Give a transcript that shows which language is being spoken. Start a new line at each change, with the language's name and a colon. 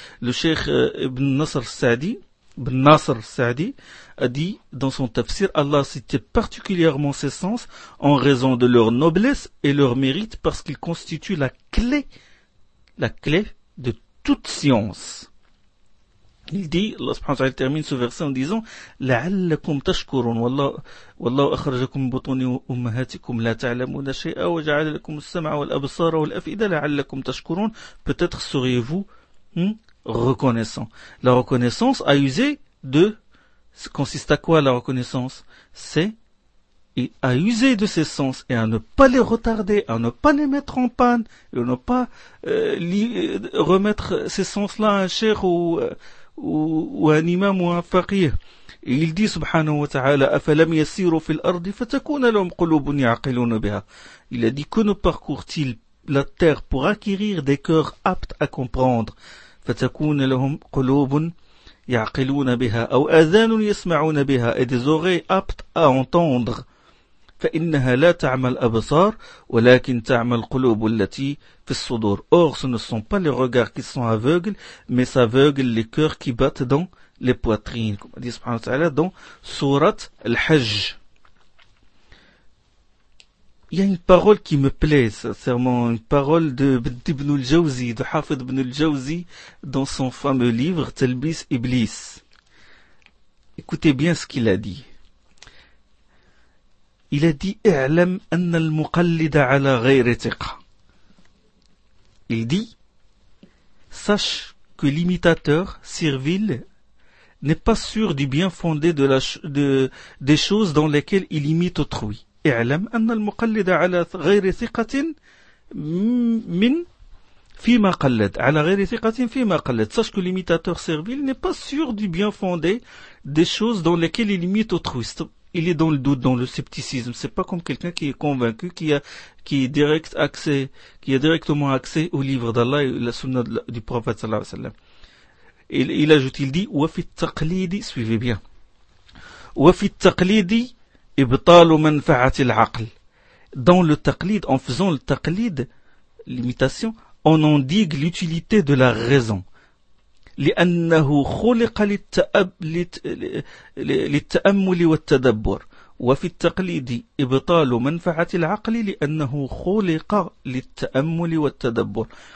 French: Le cheikh Ibn Nasr Saadi a dit dans son tafsir, Allah citait particulièrement ces sens en raison de leur noblesse et leur mérite parce qu'ils constituent la clé de toute science. Il dit, Allah subhanahu wa ta'ala termine ce verset en disant,
Arabic: لَعَلَّكُمْ تَشْكُرُونَ وَاللَّهُ أَخْرَجَكُمْ بُطُونِ أُمَّهَاتِكُمْ لَا تَعْلَمُونَ شَيْئًا وَجَعَلَ لَكُمْ السَّمْعَ وَالْأَبْصَارَ وَالْأَفْئِدَةَ لَعَلَّكُمْ تَشْكُرُونَ.
French: Peut-être seriez-vous reconnaissant. La reconnaissance a usé de... consiste à quoi la reconnaissance? C'est à user de ses sens et à ne pas les retarder, à ne pas les mettre en panne, et à ne pas remettre ces sens-là à un cheikh ou un imam ou un faqih. Et il dit,
Arabic: subhanahu wa ta'ala, أَفَلَمْ يَسِيرُوا فِي الْأَرْضِ فَتَكُونَ لَهُمْ قُلُوبٌ يَعْقِلُونَ بِهَا.
French: Il a dit, que ne parcourt-il la terre pour acquérir des cœurs aptes à comprendre?
Arabic: فَتَكُونَ لَهُمْ قُلُوبٌ يَعْقِلُونَ بِهَا أَوْ أَذَانٌ يَسْمَعُونَ بِهَا.
French: Et des oreilles aptes à entendre.
Arabic: فَإِنَّهَا لَا تَعْمَ الْأَبْصَارِ وَلَكِنْ تَعْمَ الْقُلُوبُ الَّتِي فِي الصُّدُورِ.
French: Or, ce ne sont pas les regards qui sont aveugles, mais s'aveuglent les cœurs qui battent dans les poitrines. Comme dit subhanahu wa ta'ala dans Sourate Al-Hajj. Il y a une parole qui me plaît, sincèrement, une parole d'Ibn al-Jawzi, de Hafid Ibn al-Jawzi, dans son fameux livre Talbis Iblis. Écoutez bien ce qu'il a dit. Il a dit,
Arabic: اعلم ان المقلد على غير ثقه.
French: Il dit, sache que l'imitateur servile n'est pas sûr du bien fondé des choses dans lesquelles il imite autrui.
Arabic: اعلم ان المقلد على غير ثقه من فيما قلد على غير ثقه فيما قلد.
French: Sache que l'imitateur servile n'est pas sûr du bien fondé des choses dans lesquelles il imite autrui. Il est dans le doute, dans le scepticisme. C'est pas comme quelqu'un qui est convaincu, qui a directement accès au livre d'Allah et la sunna du prophète sallallahu alayhi wa sallam. il ajoute, il dit « وَفِي التَّقْلِيدِ » Suivez bien. «
Arabic: وَفِي التَّقْلِيدِ إِبْطَالُ مَنْفَعَةِ الْعَقْلِ
French: » Dans le taqlid, en faisant le taqlid, l'imitation, on endigue l'utilité de la raison.
Arabic: « لِأَنَّهُ خُلِقَ لِلتَّأَمُّلِ وَالتَّدَبُّرِ » وفي التقليد إبطال منفعة العقل لأنه خلق للتأمل والتدبر.